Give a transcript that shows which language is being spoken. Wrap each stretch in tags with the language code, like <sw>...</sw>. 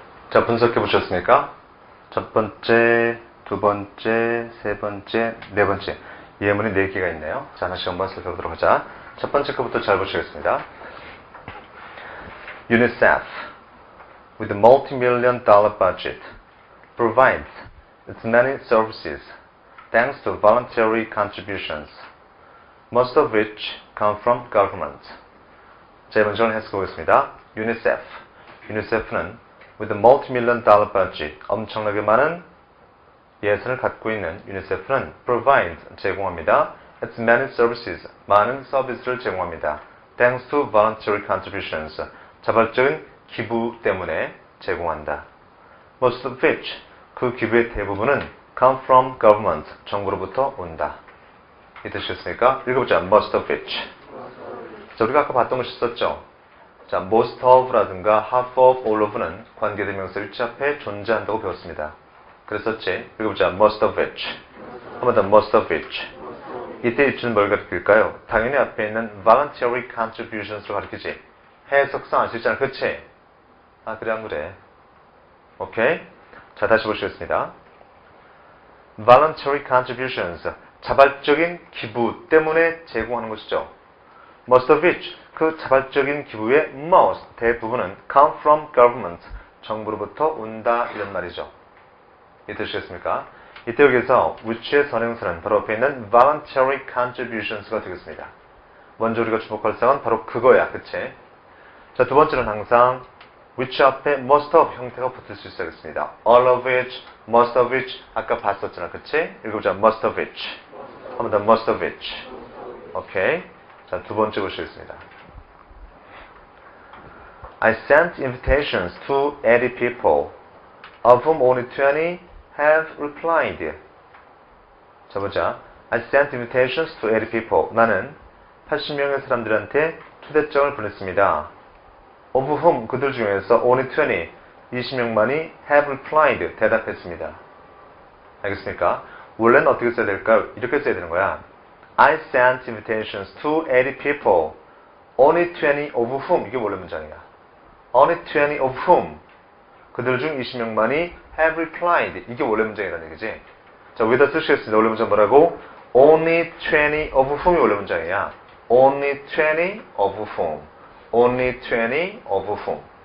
<ko>자, 분석해 보셨습니까? 첫 번째, 두 번째, 세 번째, 네 번째. 예문이 4개가 있네요. 자, 하나씩 한번 살펴보도록 하자. 첫 번째 거부터 잘 보시겠습니다.</ko> <en>UNICEF, with a multi-million dollar budget, provides its many services thanks to voluntary contributions, most of which come from government.</en> <ko>자, 먼저 해석해보겠습니다. UNICEF는 with a multi-million dollar budget, 엄청나게 많은 예산을 갖고 있는 UNICEF는 provides, 제공합니다. its many services, 많은 서비스를 제공합니다. thanks to voluntary contributions, 자발적인 기부 때문에 제공한다.</ko> <en>most of which, 그 기부의 대부분은 come from government, 정부로부터 온다.</en> <ko>이해되셨습니까? 읽어보자. most of which. 자, 우리가 아까 봤던 것이 있었죠? 자, most of라든가 half of, all of는 관계대명사 위치 앞에 존재한다고 배웠습니다.</ko> <en>그랬었지? 읽어보자. most of which. 한 번 더. most of which.</en> <ko>이때 위치는 뭘 가리킬까요? 당연히 앞에 있는 voluntary contributions 를 가리키지. 해석상 알 수 있잖아. 그치? 아, 그래, 안 그래? 오케이? 자, 다시 보시겠습니다.</ko> <en>voluntary contributions.</en> <ko>자발적인 기부 때문에 제공하는 것이죠.</ko> <en>most of which.</en> <ko>그 자발적인 기부의 most.</ko> <en>대부분은 come from government.</en> <ko>정부로부터 온다. 이런 말이죠. 이해되시겠습니까? 이때 여기서 which의 선행사는 바로 앞에 있는 voluntary contributions 가 되겠습니다. 먼저 우리가 주목할 사항은 바로 그거야. 그치? 자, 두 번째는 항상 which 앞에 most of 형태가 붙을 수 있어야겠습니다.</ko> <en>all of which, most of which 아까 봤었잖아. 그치? 읽어보자. most of which.</en> <ko>한 번 더 most of which. 오케이. 자, 두 번째 보시겠습니다.</ko> <en>I sent invitations to 80 people, of whom only 20 have replied.</en> <ko>자, 보자.</ko> <en>I sent invitations to 80 people.</en> <ko>나는 80명의 사람들한테 초대장을 보냈습니다.</ko> <en>of whom, 그들 중에서 only 20명만이 have replied, 대답했습니다.</en> <ko>알겠습니까? 원래는 어떻게 써야 될까요? 이렇게 써야 되는 거야.</ko> <en>I sent invitations to 80 people, only 20 of whom. 이게 원래 문장이야. only 20 of whom.</en> <ko>그들 중 20명만이 have replied. 이게 원래 문장이라는 얘기지. 자, 위에다 쓰시겠습니다. 원래 문장 뭐라고?</ko> <en>only 20 of whom이 원래 문장이야. only 20 of whom. only 20 of whom.</en>